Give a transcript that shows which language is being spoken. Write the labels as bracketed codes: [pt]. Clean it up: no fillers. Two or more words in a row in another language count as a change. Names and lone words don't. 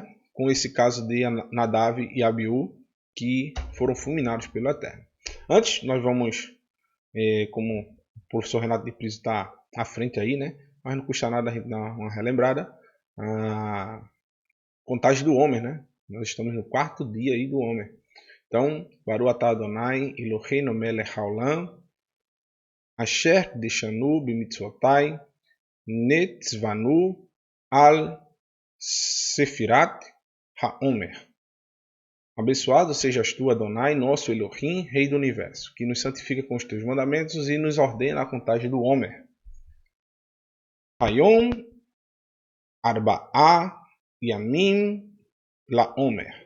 [pt] Com esse caso de Nadav e Abiú, que foram fulminados pelo Eterno. Antes, nós vamos, como o professor Renato de Pris está à frente aí, né? Mas não custa nada a gente dar uma relembrada. A contagem do Homer, né? Nós estamos no 4º dia aí do Homer. Então, [he] ברוך אתה אדוני אלוהינו מלך העולם, אשר קדשנו במצוותיו, וציוונו על ספירת העומר. [pt] Abençoado sejas tu, Adonai, nosso Elohim, Rei do Universo, que nos santifica com os teus mandamentos e nos ordena a contagem do Homer. [he] היום ארבעה ימים לעומר.